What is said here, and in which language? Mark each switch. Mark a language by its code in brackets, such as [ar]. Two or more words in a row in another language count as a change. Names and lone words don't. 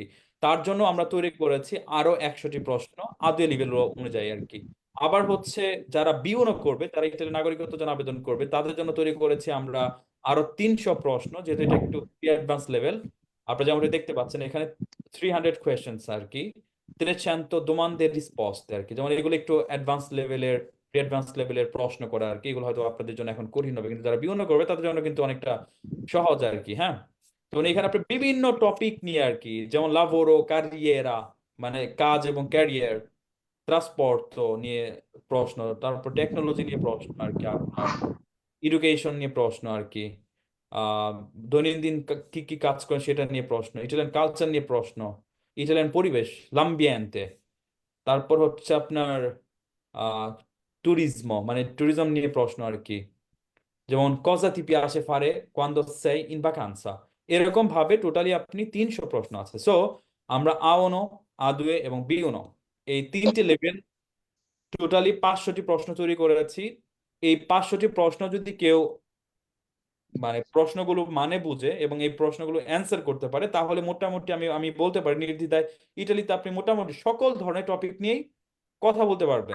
[bn] তার জন্য আমরা তৈরি করেছি আরো 100টি প্রশ্ন আদুয়ে লেভেল অনুযায়ী আর কি। আবার হচ্ছে যারা বিউনো করবে, যারা ইতালির নাগরিকত্বের জন্য আবেদন করবে, তাদের জন্য তৈরি করেছি আমরা আরো 300 প্রশ্ন, যেহেতু এটা একটু [en] advance level. [bn] আপনারা যেমন দেখতে পাচ্ছেন এখানে 300 কোয়েশ্চেন্স আর কি, 300 [it] domande risposte [bn] আর কি। যেমন এগুলো একটু [en] advance levelের, advance levelের [bn] প্রশ্ন করা আর কি। এগুলো হয়তো আপনাদের জন্য এখন কঠিন হবে, কিন্তু যারা বিউনো করবে তাদের জন্য কিন্তু অনেকটা সহজ আর কি। হ্যাঁ, তো এখানে আপনি বিভিন্ন টপিক নিয়ে আর কি, যেমন [it] lavoro carriera, [bn] মানে কাজ এবং ক্যারিয়ার, ট্রান্সপোর্ট নিয়ে প্রশ্ন, তারপর টেকনোলজি নিয়ে প্রশ্ন আর কি আপনার, এডুকেশন নিয়ে প্রশ্ন আর কি, আহ দৈনন্দিন কি কি কাজ করেন সেটা নিয়ে প্রশ্ন, [en] Italian culture [bn] নিয়ে প্রশ্ন, ইটালিয়ান পরিবেশ লাম্বিয়েন্তে, তারপর হচ্ছে আপনার আহ ট্যুরিজম, মানে ট্যুরিজম নিয়ে প্রশ্ন আর কি। [it] যেমন cosa ti piace fare quando sei in vacanza, [bn] এরকম ভাবে টোটালি আপনি 300 প্রশ্ন আছে। সো আমরা A1, A2 এবং B1 এই 3টে লেভেল টোটালি 500টি প্রশ্ন তৈরি করেছি। এই 500টি প্রশ্ন যদি কেউ মানে প্রশ্নগুলো মানে বুঝে এবং এই প্রশ্নগুলো অ্যান্সার করতে পারে, তাহলে মোটামুটি আমি আমি বলতে পারি নির্দ্বিধায় ইটালিতে আপনি মোটামুটি সকল ধরনের টপিক নিয়েই কথা বলতে পারবেন।